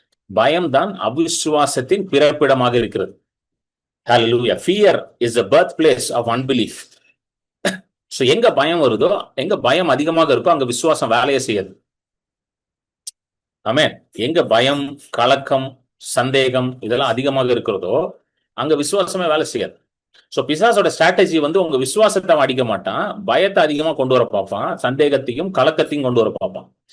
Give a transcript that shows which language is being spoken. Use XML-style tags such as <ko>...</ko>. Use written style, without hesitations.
<ta>பயம்தான் அவிசுவாசத்தின் பிறப்பிடமாக இருக்கிறது.</ta> <en>Hallelujah. Fear is the birthplace of unbelief.</en> <ta>So எங்க பயம் வருதோ, எங்க பயம் அதிகமாக இருக்கோ, அங்க விசுவாசம் வேலையை செய்யாது. ஆமென். எங்க பயம், கலக்கம், சந்தேகம் இதெல்லாம் அதிகமாக இருக்கிறதோ அங்க விசுவாசமே வேலை செய்யாது. சோ பிசாசோட ஸ்ட்ராட்டஜி வந்து உங்க விசுவாசத்தை அடிக்க மாட்டான், பயத்தை அதிகமா கொண்டு வர பார்ப்பான், சந்தேகத்தையும் கலக்கத்தையும் கொண்டு வர பார்ப்பான்.</ta>